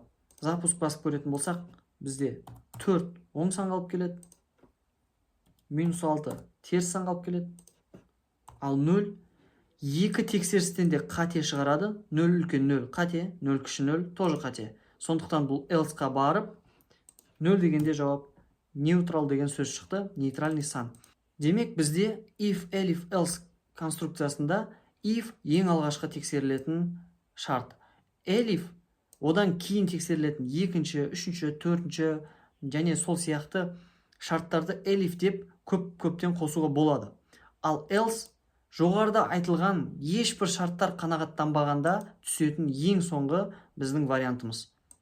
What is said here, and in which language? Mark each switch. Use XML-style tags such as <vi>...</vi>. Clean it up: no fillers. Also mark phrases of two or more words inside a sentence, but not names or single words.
<kk>Запуск басып көретін болсақ, бізде 4 оң сан қалып келеді, -6 теріс сан қалып келеді. Ал 0 екі тексерістен де қате шығарады. 0 үлкен 0 қате, 0 кіші 0 тоже қате. Сондықтан бұл else-қа барып, 0 дегенде жауап neutral деген сөз шықты, нейтральный сан. Демек бізде if, elif, else конструкциясында if ең алғашқы тексерілетін шарт. Elif одан кейін тексерілетін екінші, үшінші, төртінші және сол сияқты шарттарды elif деп көптен қосуға болады. Ал else жоғарыда айтылған ешбір шарттар қанағаттанбағанда түсетін ең соңғы біздің вариантымыз.</kk>